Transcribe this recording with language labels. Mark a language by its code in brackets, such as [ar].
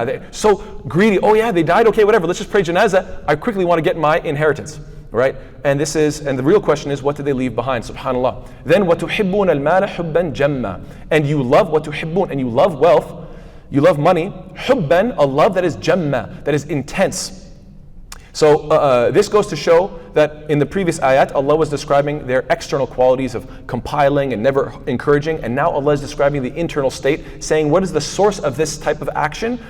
[en] So greedy. Oh yeah, they died. Okay, whatever. Let's just pray janazah. I quickly want to get my inheritance. Right? And the real question is, what did they leave behind? Subhanallah. [ar] Then وَتُحِبُّونَ الْمَالَ حُبًّا جَمًّا. [en] And you love وَتُحِبُّونَ, and you love wealth, you love money, حُبًّا, a love that is jamma, that is intense. So this goes to show that in the previous ayat, Allah was describing their external qualities of compiling and never encouraging, and now Allah is describing the internal state, saying what is the source of this type of action?